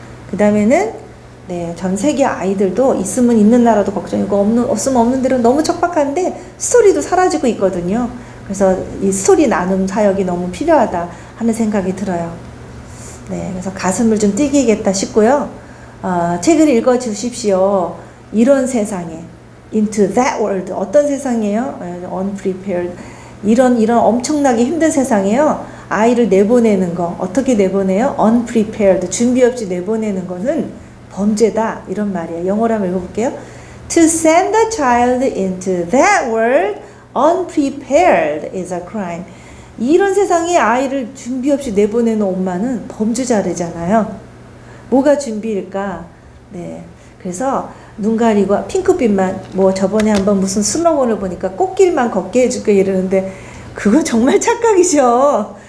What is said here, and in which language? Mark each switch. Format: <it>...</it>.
<ko>그 다음에는 네, 전 세계 아이들도 있으면 있는 나라도 걱정이고 없으면 없는 대로 너무 척박한데 스토리도 사라지고 있거든요. 그래서 이 스토리 나눔 사역이 너무 필요하다 하는 생각이 들어요. 네, 그래서 가슴을 좀 뛰기겠다 싶고요. 책을 읽어 주십시오. 이런 세상에,</ko> <en>into that world.</en> <ko>어떤 세상이에요? unprepared. 이런 엄청나게 힘든 세상에요. 아이를 내보내는 거, 어떻게 내보내요? unprepared. 준비 없이 내보내는 거는 범죄다. 이런 말이에요. 영어로 한번 읽어볼게요.</ko> <en>To send a child into that world unprepared is a crime.</en> <ko>이런 세상에 아이를 준비 없이 내보내는 엄마는 범죄자래잖아요. 뭐가 준비일까? 네. 그래서 눈 가리고 핑크빛만, 뭐 저번에 한번 무슨 슬로건을 보니까 꽃길만 걷게 해줄게 이러는데 그건 정말 착각이죠.</ko>